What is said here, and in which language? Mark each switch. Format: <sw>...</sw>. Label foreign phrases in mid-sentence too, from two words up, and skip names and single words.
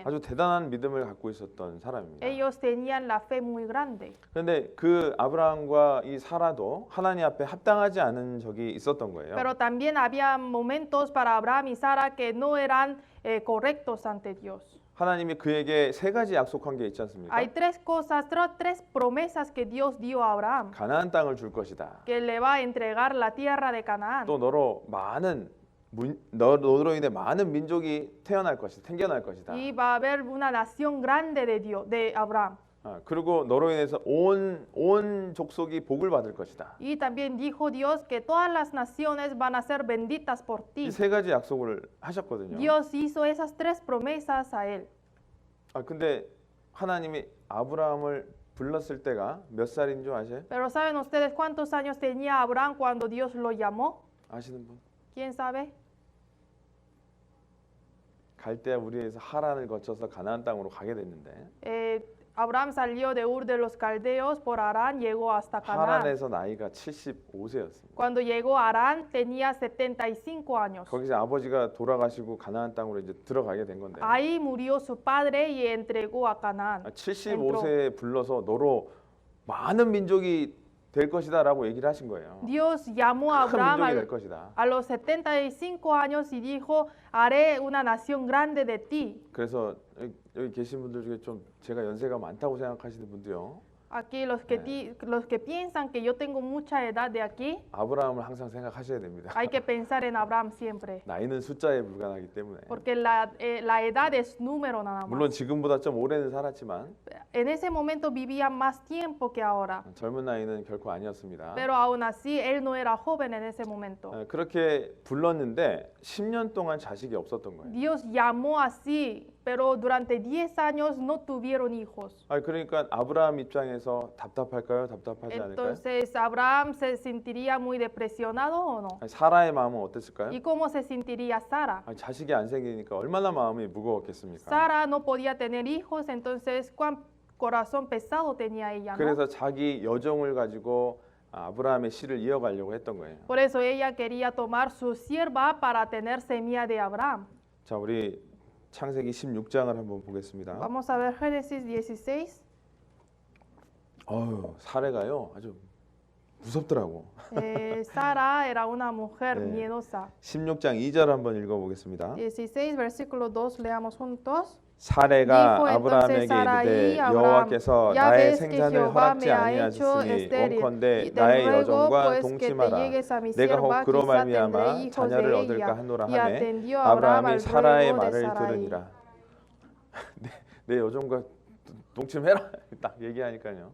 <ko>아주 대단한 믿음을 갖고 있었던 사람입니다.</ko> <es>Ellos tenían la fe muy grande.</es> <ko>그런데 그 아브라함과 이 사라도 하나님 앞에 합당하지 않은 적이 있었던 거예요.</ko> <es>Pero también había momentos para Abraham y Sara que no eran correctos ante Dios.</es> <ko>하나님이 그에게 세 가지 약속한 게 있지 않습니까?</ko> <es>Hay tres cosas, tres promesas que Dios dio a Abraham.</es> <ko>가나안 땅을 줄 것이다.</ko> <es>Que le va a entregar la tierra de Canaán.</es> <ko>또 너로 많은 너로 인해 많은 민족이 태어날 것이다. 생겨날 것이다.</ko> <es>y va a haber una nación grande de Dios, de Abraham.</es> <ko>그리고 너로 인해서 온 족속이 복을 받을 것이다.</ko> <es>Y también dijo Dios que todas las naciones van a ser benditas por ti.</es> <ko>이 세 가지 약속을 하셨거든요.</ko> <es>Dios hizo esas tres promesas a él.</es> <ko>근데 하나님이 아브라함을 불렀을 때가 몇 살인 줄 아세요?</ko> <es>Pero ¿saben ustedes cuántos años tenía Abraham cuando Dios lo llamó?</es> <ko>아시는 분?</ko> <es>¿Quién sabe?</es> <ko>갈대아 우리에서 하란을 거쳐서 가나안 땅으로 가게 됐는데</ko> <es>Abraham salió de Ur de los Caldeos por Harán, llegó hasta Canaán.</es> <ko>하란에서 나이가 75세였습니다.</ko> <es>Cuando llegó a Harán tenía 75 años.</es> <ko>거기서 아버지가 돌아가시고 가나안 땅으로 이제 들어가게 된 건데</ko> <es>Ahí murió su padre y entregó a Canaán.</es> <ko>75세에 불러서 너로 많은 민족이 될 것이다라고 얘기를 하신 거예요.</ko> <es>Dios llamó a</es> <ko>큰</ko> <es>Abraham</es> <ko>민족이 될 것이다.</ko> <es>a los 75 años y dijo, haré una nación grande de ti.</es> <ko>그래서 여기 계신 분들 중에 좀 제가 연세가 많다고 생각하시는 분도요.</ko> <es>Aquí los que piensan que yo tengo mucha edad de aquí,</es> <ko>아브라함을 항상 생각하셔야 됩니다.</ko> <es>hay que pensar en Abraham siempre.</es> <ko>나이는 숫자에 불과하기 때문에.</ko> <es>Porque la edad es número nada</es> <ko>물론</ko> <es>más.</es> <ko>지금보다 좀 오래는 살았지만</ko> <es>En ese momento vivía más tiempo que ahora.</es> <ko>젊은 나이는 결코 아니었습니다.</ko> <es>Pero aún así, él no era joven en ese momento.</es> <ko>그렇게 불렀는데 10년 동안 자식이 없었던 거예요.</ko> <es>Dios llamó así, pero durante 10 años no tuvieron hijos.</es> <ko>그러니까 아브라함 입장에서 답답할까요? 답답하지 않을까요?</ko> <es>Entonces, ¿Abraham se sentiría muy depresionado o no?</es> <ko>사라의 마음은 어땠을까요?</ko> <es>¿Y cómo se sentiría Sara?</es> <ko>자식이 안 생기니까 얼마나 마음이 무거웠겠습니까?</ko> <es>Sara no podía tener hijos, entonces, ¿cuán corazón pesado tenía ella? ¿No?</es> <ko>그래서 자기 여종을 가지고 아브라함의 씨를 이어가려고 했던 거예요.</ko> <es>Por eso ella quería tomar su sierva para tener semilla de Abraham.</es> <ko>자, 우리 창세기 16장을 한번 보겠습니다.</ko> <es>Vamos a ver Génesis 16.</es> <ko>사례가요 아주 무섭더라고.</ko> <es>Sara era una mujer</es> <ko>네.</ko> <es>miedosa.</es> <ko>16장 2절 한번 읽어보겠습니다.</ko> <es>16, versículo 2, leamos juntos.</es> <ko>사례가</ko> <es>Dijo</es> <ko>아브라함에게</ko> <es>entonces Sarai</es> <ko>이르되</ko> <es>a</es> <ko>여호와께서</ko> <es>Ya</es> <ko>나의</ko> <es>ves que</es> <ko>생산을</ko> <es>Jehová</es> <ko>허락지</ko> <es>me ha hecho</es> <ko>아니하셨으니</ko> <es>estéril,</es> <ko>원컨대</ko> <es>y te</es> <ko>나의</ko> <es>ruego</es> <ko>여종과</ko> <es>pues que te</es> <ko>동침하라.</ko> <es>llegues a mi</es> <ko>내가 혹</ko> <es>sierva,</es> <ko>그로</ko> <es>quizá</es> <ko>말미암아</ko> <es>tendré hijos</es> <ko>자녀를</ko> <es>de</es> <ko>얻을까</ko> <es>ella.</es> <ko>하노라</ko> <es>Y</es> <ko>하매</ko> <es>atendió Abraham</es> <ko>아브라함이</ko> <es>al</es> <ko>사라의</ko> <es>ruego de</es> <ko>말을</ko> <es>Sarai.</es> <ko>들으니라. 내 여종과 동침해라 딱 얘기하니까요.</ko>